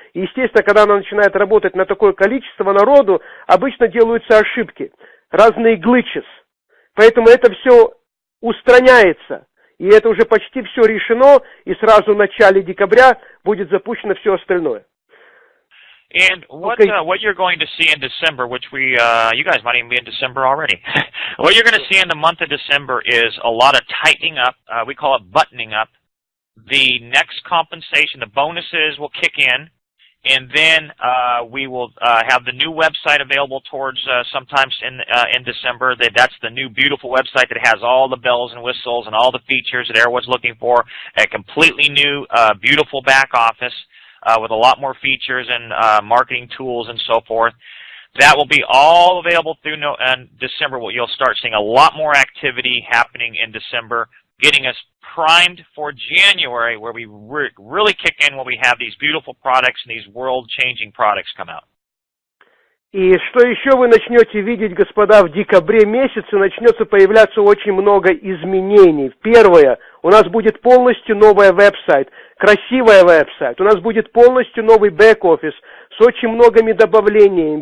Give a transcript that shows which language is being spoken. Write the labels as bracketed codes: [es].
[ru] И, естественно, когда она начинает работать на такое количество народу, обычно делаются ошибки, разные glitches. Поэтому это все устраняется. И это уже почти все решено, и сразу в начале декабря будет запущено все остальное. [en] And what you're going to see in December, which you guys might even be in December already. What you're going to see in the month of December is a lot of tightening up. We call it buttoning up. The next compensation, the bonuses will kick in, and then we will have the new website available towards sometimes in December. That's the new beautiful website that has all the bells and whistles and all the features that everyone's looking for. A completely new, beautiful back office. With a lot more features and marketing tools and so forth. That will be all available through December. You'll start seeing a lot more activity happening in December, getting us primed for January, where we really kick in when we have these beautiful products and these world-changing products come out. [ru] И что еще вы начнете видеть, господа, в декабре месяце начнется появляться очень много изменений. Первое, у нас будет полностью новый веб-сайт, красивый веб-сайт. У нас будет полностью новый бэк-офис с очень многими добавлениями.